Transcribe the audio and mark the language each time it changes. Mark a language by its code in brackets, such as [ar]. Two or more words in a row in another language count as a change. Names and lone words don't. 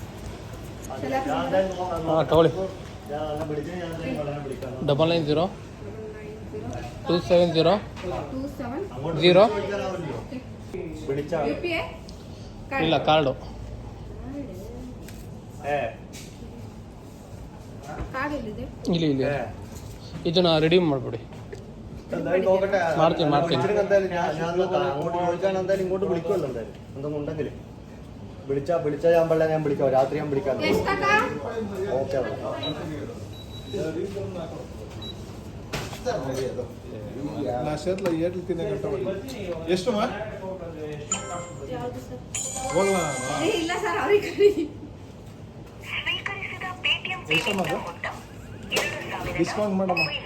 [kn] ಹಾಂ ತಗೊಳ್ಳಿ. 990 270 0 ಇಲ್ಲ ಕಾರ್ಡು. ಇಲ್ಲಿ ಇದನ್ನ ರೆಡಿ ಮಾಡಿಬಿಡಿ. ಮಾಡ್ತೀನಿ [ml] ഇങ്ങോട്ട് വിളിക്കുമല്ലോ എന്തായാലും. എന്തൊന്നും ഉണ്ടെങ്കിൽ വിളിച്ചാൽ ഞാൻ വിളിക്കാം. രാത്രി ഞാൻ വിളിക്കാം. ഓക്കെ [kn] ಎಷ್ಟು ಡಿಸ್ಕೌಂಟ್ ಮಾಡಮ್ಮ.